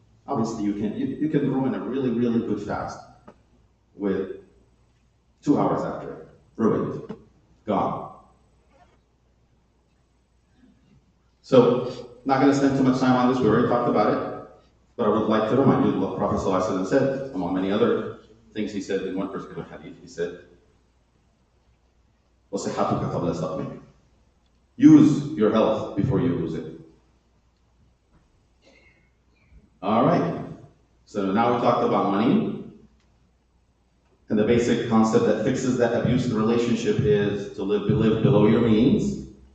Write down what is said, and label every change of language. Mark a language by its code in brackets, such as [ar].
[en] Obviously, you can ruin a really, really good fast with 2 hours after it. Ruined. Gone. So, not going to spend too much time on this. We already talked about it. But I would like to remind you of what Prophet ﷺ said, among many other things he said in one particular hadith. He said, [ar] وَصِحَّتُكَ قَبْلَ سَقْمِكَ. [en] Use your health before you lose it. All right. So now we talked about money. And the basic concept that fixes that abusive relationship is to live below your means.